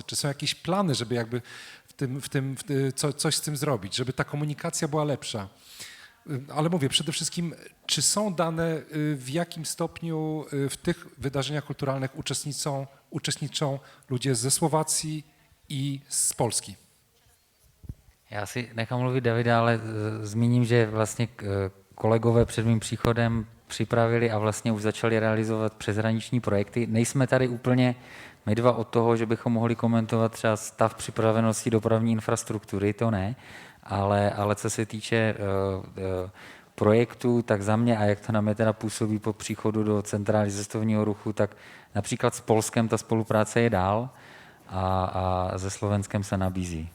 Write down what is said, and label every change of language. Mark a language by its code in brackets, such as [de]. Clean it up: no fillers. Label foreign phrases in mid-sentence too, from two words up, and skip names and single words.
[pl] Czy są jakieś plany, żeby jakby coś z tym zrobić, żeby ta komunikacja była lepsza? Ale mówię, przede wszystkim, czy są dane, w jakim stopniu w tych wydarzeniach kulturalnych uczestniczą ludzie ze Słowacji i z Polski? [cs] Já si nechám mluvit Davida, ale zmíním, že vlastně kolegové před mým příchodem připravili a vlastně už začali realizovat přeshraniční projekty. Nejsme tady úplně my dva od toho, že bychom mohli komentovat třeba stav připravenosti dopravní infrastruktury, to ne, ale co se týče projektů, tak za mě a jak to na mě teda působí po příchodu do centrály cestovního ruchu, tak například s Polskem ta spolupráce je dál a se Slovenskem se nabízí.